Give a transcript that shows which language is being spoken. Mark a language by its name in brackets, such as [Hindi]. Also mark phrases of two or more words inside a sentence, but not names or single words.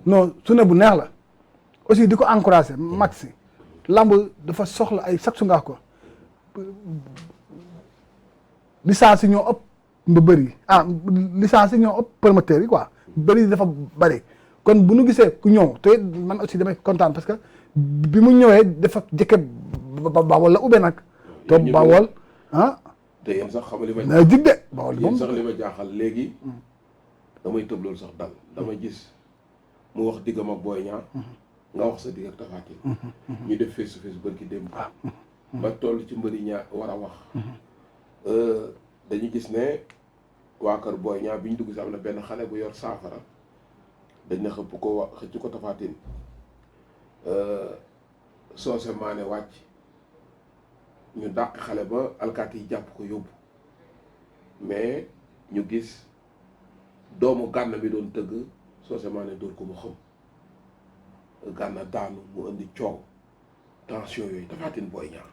[Wolof] non journée bu neex la aussi di ko encouragé maxi lamb dafa soxla ay sax su nga ko licence yi ñoo ëpp mba bëri licence yi ñoo ëpp promoteurs yi quoi bëri dafa bëri kon bu nu gisee ku ñëw te man aussi damay kontaan [French] parce que [Wolof] bi mu ñëwee dafa jëkke Bawol la ubbee nag to Bawol te yéen sax xam li ma na jig de Bawol moom sax li ma jaaxal léegi damay tëb loolu sax dal dama gis mu wax diggam ak Boy Niang nga wax sa digg ak Tapha Tine ñu def [English] face to face [Wolof] bërki démb ba toll ci mbëri ñaa war a wax dañu gis ne waa kër Boy Niang bi ñu dugg si am na benn xale bu yor saafara dañ na xëpp ko xëcc ko Tapha Tine soose maane wàcc ñu dàq xale ba alkaati yi jàpp ko yóbbu mais ñu gis doomu gànn bi doon tëgg soose maane dóor ko mu xam gànna daanu mu indi coow tension yooyu Tapha Tine Boy Niang